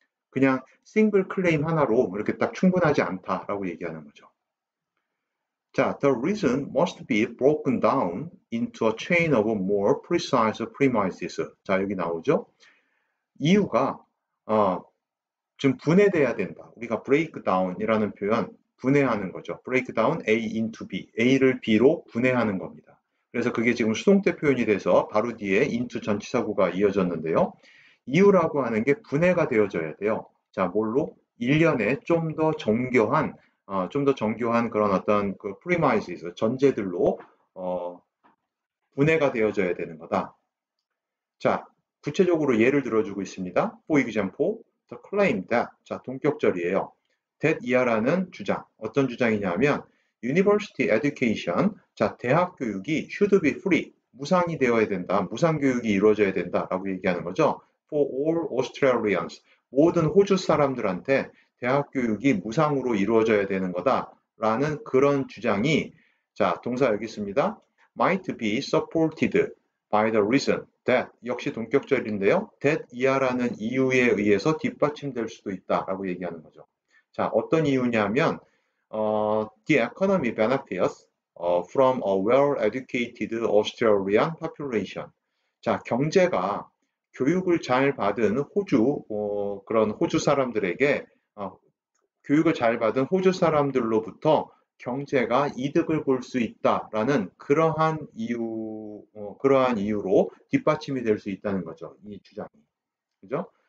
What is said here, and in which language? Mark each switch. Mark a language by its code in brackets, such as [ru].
[ko] 그냥 싱글 클레임 하나로 이렇게 딱 충분하지 않다라고 얘기하는 거죠. [en] 자, the reason must be broken down into a chain of more precise premises. [ko] 자, 여기 나오죠. 이유가 좀 분해돼야 된다. 우리가 break down이라는 표현, 분해하는 거죠. break down A into B, A를 B로 분해하는 겁니다. 그래서 그게 지금 수동태 표현이 돼서 바로 뒤에 into 전치사구가 이어졌는데요. 이유라고 하는 게 분해가 되어져야 돼요. 자, 뭘로? 일련의 좀 더 정교한 그런 어떤 그 프리마이스, 전제들로 분해가 되어져야 되는 거다. 자, 구체적으로 예를 들어주고 있습니다. [en] For example, the claim that, 자, [ko] 동격절이에요. that 이하라는 주장, 어떤 주장이냐면 [en] university education, [ko] 자, 대학 교육이 [en] should be free, [ko] 무상이 되어야 된다, 무상 교육이 이루어져야 된다라고 얘기하는 거죠. [en] For all Australians, [ko] 모든 호주 사람들한테 대학 교육이 무상으로 이루어져야 되는 거다라는 그런 주장이 자, 동사 여기 있습니다. [en] might be supported by the reason that [ko] 역시 동격절인데요. that 이하라는 이유에 의해서 뒷받침될 수도 있다라고 얘기하는 거죠. [en] 자, [ko] 어떤 이유냐면 [en] the economy benefits from a well-educated Australian population. [ko] 자, 경제가 교육을 잘 받은 그런 호주 사람들에게 교육을 잘 받은 호주 사람들로부터 경제가 이득을 볼 수 있다라는 그러한 이유로 뒷받침이 될 수 있다는 거죠. 이 주장이. 그죠?